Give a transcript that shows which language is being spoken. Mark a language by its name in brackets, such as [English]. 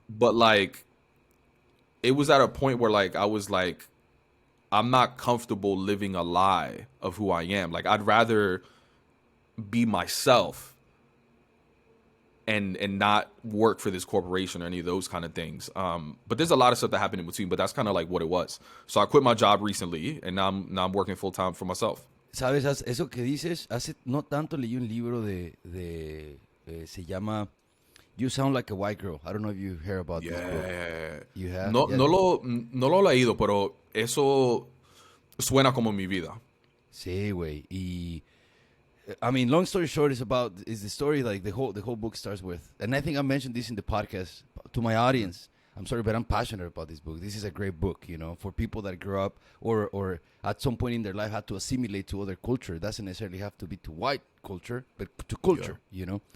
[English] But, like, it was at a point where, like, I was like, I'm not comfortable living a lie of who I am. Like, I'd rather be myself and not work for this corporation or any of those kind of things. But there's a lot of stuff that happened in between, but that's kind of like what it was. So I quit my job recently, and now I'm working full time for myself. [Spanish] Sabes, eso que dices, hace no tanto leí un libro se llama You Sound Like a White Girl. [English] I don't know if you heard about this book. You have? No, Yeah. [Spanish] no lo he leído, pero eso suena como mi vida. Sí, güey. [English] Y I mean, long story short, is the story like the whole book starts with, and I think I mentioned this in the podcast to my audience. I'm sorry, but I'm passionate about this book. This is a great book, you know, for people that grew up or at some point in their life had to assimilate to other culture. It doesn't necessarily have to be to white culture, but to culture, you know.